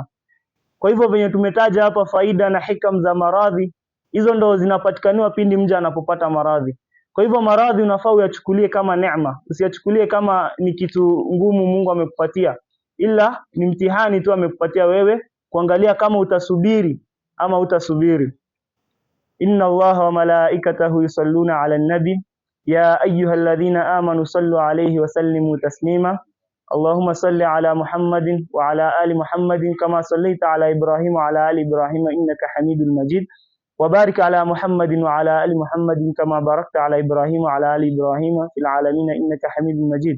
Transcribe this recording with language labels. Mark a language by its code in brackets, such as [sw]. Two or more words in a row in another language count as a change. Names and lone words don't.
[sw] Kwa hivyo venye tumetaja hapa faida na hikam za maradhi, hizo ndo zinapatikaniwa pindi mja anapopata maradhi. Kwa hivyo maradhi unafaa uyachukulie kama neema, usiyachukulie kama ni kitu ngumu Mungu amekupatia, ila ni mtihani tu amekupatia wewe kuangalia kama utasubiri ama utasubiri. [ar] إن الله وملائكته يصلون على النبي يا أيها الذين آمنوا صلوا عليه وسلموا تسليما. اللهم صل على محمد وعلى آل محمد كما صليت على إبراهيم وعلى آل إبراهيم إنك حميد مجيد وبارك على محمد وعلى آل محمد كما باركت على إبراهيم وعلى آل إبراهيم في العالمين إنك حميد مجيد.